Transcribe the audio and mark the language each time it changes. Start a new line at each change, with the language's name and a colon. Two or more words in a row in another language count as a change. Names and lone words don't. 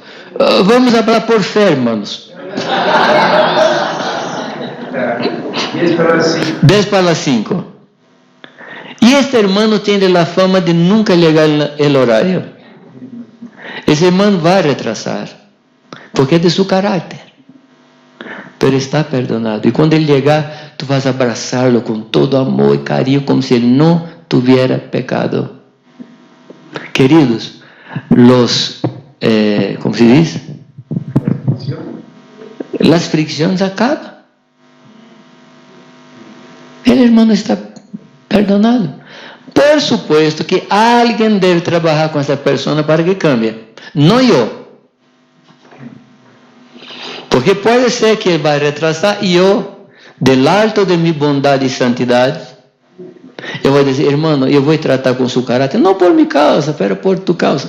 Portuguese: Vamos falar por fé, irmãos. 10 para as 5. E
Spanish: este hermano
Portuguese: tem a fama de nunca chegar no horário. Esse irmão vai retrasar, porque é de seu caráter.
Spanish: Pero está perdonado.
Portuguese: E quando ele chegar, tu vas abraçá-lo com todo amor e carinho, como se ele não tivesse pecado. Queridos, como se diz? As fricções acabam. O irmão está perdonado.
Spanish: Por supuesto
Portuguese: que alguém deve trabalhar com essa pessoa para que cambie. Não eu. Porque pode ser que ele vai retrasar e eu, do alto de minha bondade e santidade, eu vou dizer, irmão, eu vou tratar com seu caráter, não por minha causa, pero por tu causa.